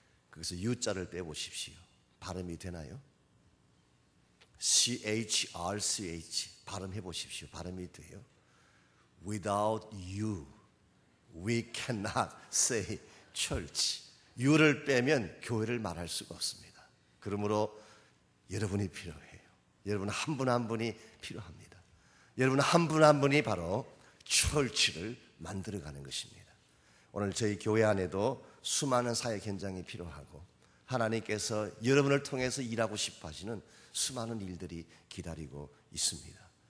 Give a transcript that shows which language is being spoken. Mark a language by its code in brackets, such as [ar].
[ko] 그래서 U자를 빼보십시오. 발음이 되나요? C-H-R-C-H 발음해 보십시오. 발음이 돼요? [en] Without you, we cannot say church. [ko] You를 빼면 교회를 말할 수가 없습니다. 그러므로 여러분이 필요해요. 여러분 한 분 한 분이 필요합니다. 여러분 한 분 한 분이 바로 church를 만들어가는 것입니다. 오늘 저희 교회 안에도 수많은 사역 현장이 필요하고 하나님께서 여러분을 통해서 일하고 싶어 하시는 수많은 일들이 기다리고 있습니다.